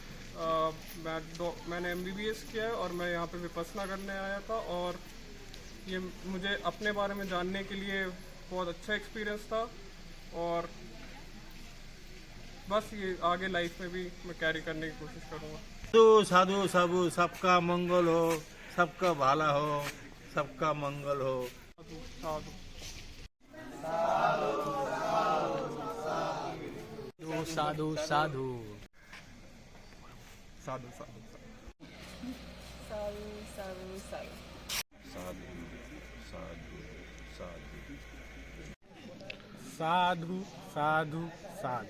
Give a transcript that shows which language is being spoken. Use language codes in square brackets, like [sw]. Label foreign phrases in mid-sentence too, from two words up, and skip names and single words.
[hi] मैंने MBBS किया है और मैं यहाँ पे विपस्सना करने आया था, और ये मुझे अपने बारे में जानने के लिए बहुत अच्छा एक्सपीरियंस था, और बस ये आगे लाइफ में भी मैं कैरी करने की कोशिश करूँगा। तो साधु साधु सबका मंगल हो, सबका भला हो, सबका मंगल हो। साधु साधु साधु साधु Sadhu, sadhu, sadhu. साधु साधु साधु।